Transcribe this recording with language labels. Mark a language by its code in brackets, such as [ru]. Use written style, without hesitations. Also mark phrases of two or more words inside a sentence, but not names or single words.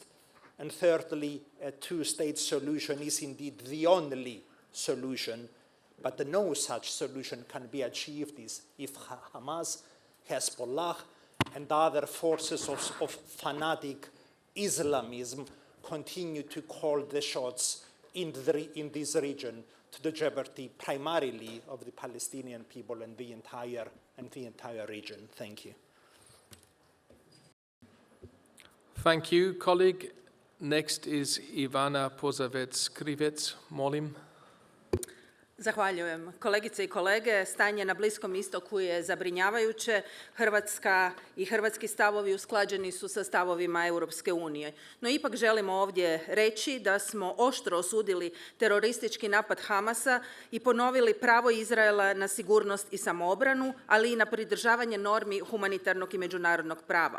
[en] And thirdly, a two-state solution is indeed the only solution, but no such solution can be achieved if Hamas, Hezbollah, and other forces of fanatic Islamism continue to call the shots in this region, to the jeopardy primarily of the Palestinian people and the entire region. Thank you. Thank you, colleague. Next is Ivana Posavec-Krivec. Molim. [hr] Zahvaljujem. Kolegice i kolege, stanje na Bliskom istoku je zabrinjavajuće. Hrvatska i hrvatski stavovi usklađeni su sa stavovima Europske unije. No ipak želimo ovdje reći da smo oštro osudili teroristički napad Hamasa i ponovili pravo Izraela na sigurnost i samoobranu, ali i na pridržavanje normi humanitarnog i međunarodnog prava.